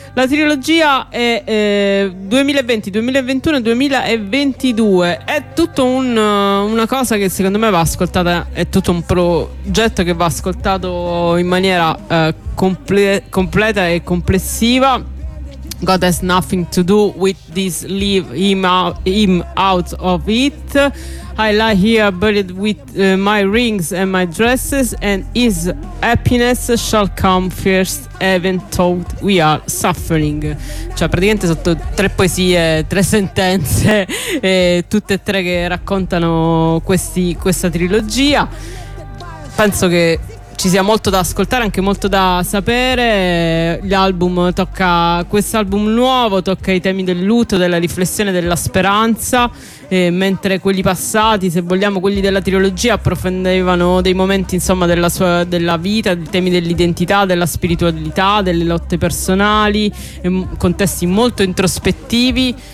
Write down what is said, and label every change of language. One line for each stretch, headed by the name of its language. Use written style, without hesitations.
Italian: La trilogia è 2020, 2021 2022, è tutto una cosa che secondo me va ascoltata, è tutto un progetto che va ascoltato in maniera completa e complessiva.
English: God has nothing to do with this, leave him out of it. I lie here buried with my rings and my dresses, and his happiness shall come first, even though we are suffering.
Italian: Cioè praticamente sotto tre poesie, tre sentenze, tutte e tre che raccontano questa trilogia. Penso che ci sia molto da ascoltare, anche molto da sapere. L'album tocca, questo album nuovo tocca i temi del lutto, della riflessione, della speranza, mentre quelli passati, se vogliamo quelli della trilogia, approfondivano dei momenti insomma della vita, dei temi dell'identità, della spiritualità, delle lotte personali, contesti molto introspettivi.